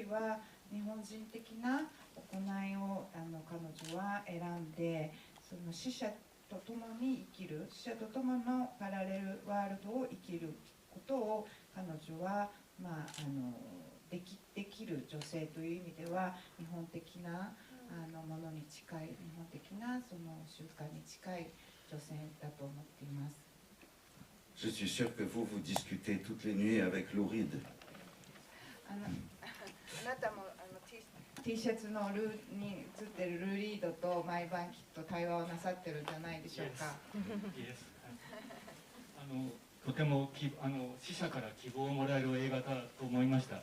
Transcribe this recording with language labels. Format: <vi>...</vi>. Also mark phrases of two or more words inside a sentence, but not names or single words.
<ja>は日本人的な行いを彼女は選んで、その死者と共に生きる、死者と共のパラレルワールドを生きることを彼女は、 できる女性という意味では日本的なものに近い、日本的なその習慣に近い女性だと思っています。</ja> <fr>Je suis sûr que vous discutez toutes les nuits avec Lou Reed.</fr> <ja>あなたもT シャツのルーに写ってるルー・リードと毎晩きっと対話をなさってるんじゃないでしょうか。とても死者から希望をもらえる映画だと思いました。</ja>